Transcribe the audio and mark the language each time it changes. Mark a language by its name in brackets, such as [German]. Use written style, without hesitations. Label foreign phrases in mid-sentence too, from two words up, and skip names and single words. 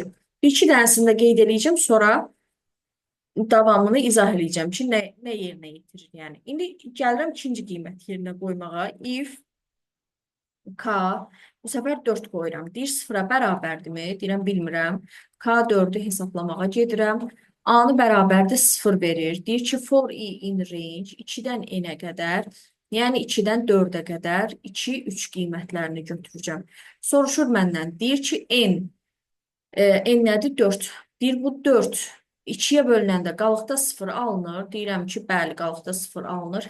[Azerbaijani] Bir iki dənəsini də qeyd edəcəm, sonra davamını izah edəcəm ki, nə yerinə yetirir. Yəni indi gəlirəm ikinci qiymət yerinə qoymağa. If K, bu səfər 4 qoyuram. Deyir 0-a bərabərdirmi? Deyirəm bilmirəm. K4-ü hesablamağa gedirəm. A-nı bərabərdə 0 verir. Deyir ki, [English] for i in range [Azerbaijani] 2-dən n-ə qədər, yəni 2-dən 4-ə qədər 2, 3 qiymətlərini götürəcəm. Soruşur məndən. Deyir ki, n nədir? 4. Deyir bu 4 2-yə bölünəndə qalıqda 0 alınır. Deyirəm ki, bəli, qalıqda 0 alınır.